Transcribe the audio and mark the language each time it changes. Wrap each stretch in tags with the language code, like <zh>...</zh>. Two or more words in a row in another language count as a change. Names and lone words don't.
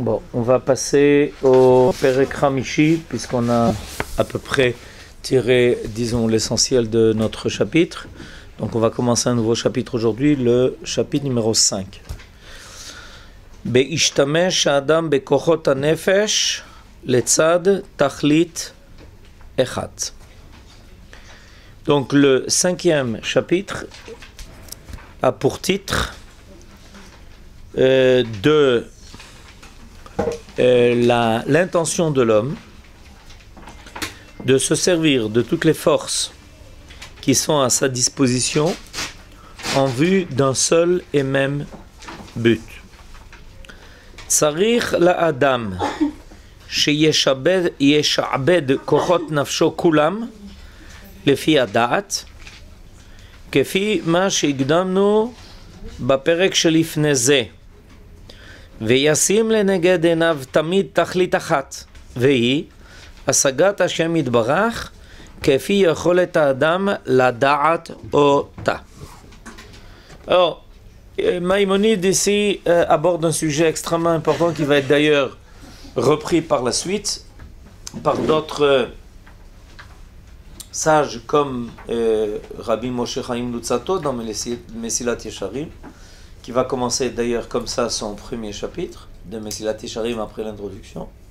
<fr>On va passer au Perek Hamishi, puisqu'on a à peu près tiré, disons, l'essentiel de notre chapitre. Donc on va commencer un nouveau chapitre aujourd'hui, le chapitre numéro 5.</fr> <he>בהשתמש האדם בכוחות הנפש לצד תכלית אחד.</he> <fr>Donc le 5e chapitre a pour titre l'intention de l'homme de se servir de toutes les forces qui sont à sa disposition en vue d'un seul et même but.</fr> <he>צריך לאדם שישעבד כוחות נפשו כולם לפי הדעת כפי מה שהקדמנו בפרק שלפני זה, וישים לנגד עיניו תמיד תכלית אחת, והיא השגת השם יתברך כפי יכולת האדם לדעת אותה.</he> <fr>Alors, Maïmonide ici aborde un sujet extrêmement important qui va être d'ailleurs repris par la suite par d'autres sages comme Rabbi Moshe Chaim Luzzatto dans Mesilat Yesharim, qui va commencer d'ailleurs comme ça son premier chapitre de Mesilat Yesharim après l'introduction.</fr>